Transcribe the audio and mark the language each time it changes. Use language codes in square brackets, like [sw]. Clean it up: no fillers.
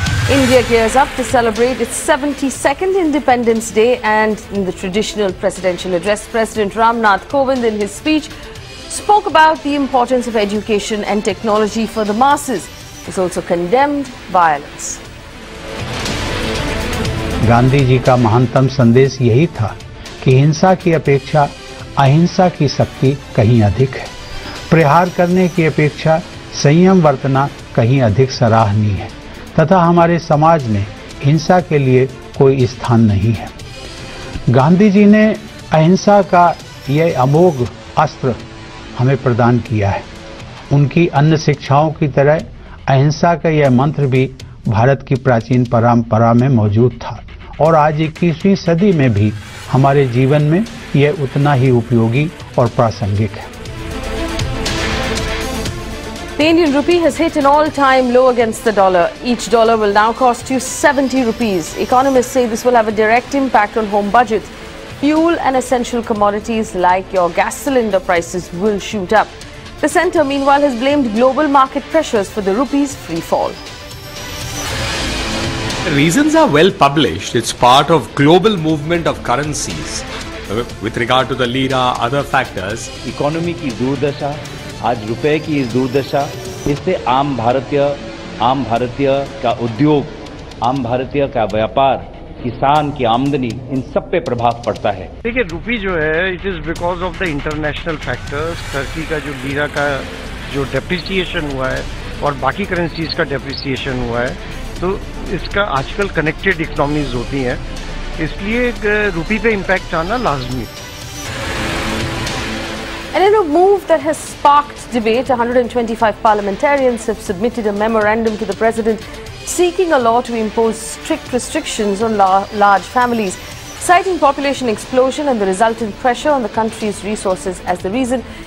[en] India gears up to celebrate its 72nd Independence Day, and in the traditional presidential address, President Ramnath Kovind in his speech spoke about the importance of education and technology for the masses. He also condemned violence. [hi] Gandhi ji का महानतम संदेश यही था कि हिंसा की अपेक्षा अहिंसा की शक्ति कहीं अधिक है। प्रहार करने की अपेक्षा संयम बरतना कहीं अधिक सराहनीय है तथा हमारे समाज में हिंसा के लिए कोई स्थान नहीं है। गांधी जी ने अहिंसा का यह अमोघ अस्त्र हमें प्रदान किया है। उनकी अन्य शिक्षाओं की तरह अहिंसा का यह मंत्र भी भारत की प्राचीन परंपरा में मौजूद था और आज 21वीं सदी में भी हमारे जीवन में यह उतना ही उपयोगी और प्रासंगिक है। [en] The Indian rupee has hit an all-time low against the dollar. Each dollar will now cost you 70 rupees. Economists say this will have a direct impact on home budgets. Fuel and essential commodities like your gas cylinder prices will shoot up. The centre, meanwhile, has blamed global market pressures for the rupee's free fall. The reasons are well published. It's part of global movement of currencies. With regard to the lira, other factors. [hi] Economy की दुर्दशा, आज रुपए की इस दुर्दशा, इससे आम भारतीय का उद्योग, आम भारतीय का व्यापार, किसान की आमदनी, इन सब पे प्रभाव पड़ता है। देखिए, रुपी जो है, [en] It is because of the international factors. [hi] Turkey का जो लीरा का जो डेप्रिसिएशन हुआ है और बाकी करेंसीज का डेप्रिसिएशन हुआ है, तो इसका आजकल कनेक्टेड इकोनॉमीज होती हैं, इसलिए रुपी पे इम्पैक्ट आना लाजमी। [en] And in a move that has sparked debate, 125 parliamentarians have submitted a memorandum to the president seeking a law to impose strict restrictions on large families, citing population explosion and the resultant pressure on the country's resources as the reason.